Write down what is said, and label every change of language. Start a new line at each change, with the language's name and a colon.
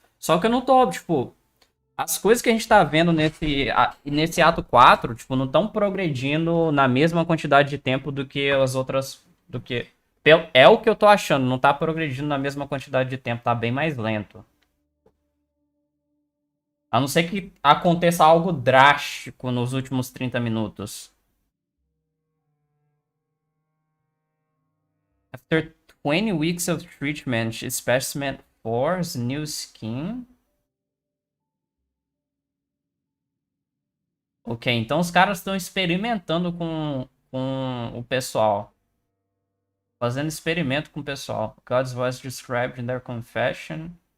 Portuguese: Só que eu não tô, tipo... As coisas que a gente tá vendo nesse ato 4, tipo, não estão progredindo na mesma quantidade de tempo do que as outras... É o que eu tô achando, não tá progredindo na mesma quantidade de tempo, tá bem mais lento. A não ser que aconteça algo drástico nos últimos 30 minutos.
English: After 20 weeks of treatment, specimen 4's new skin.
Portuguese: Ok, então os caras estão experimentando com o pessoal. Fazendo experimento com o pessoal.
English: God's voice described in their confession.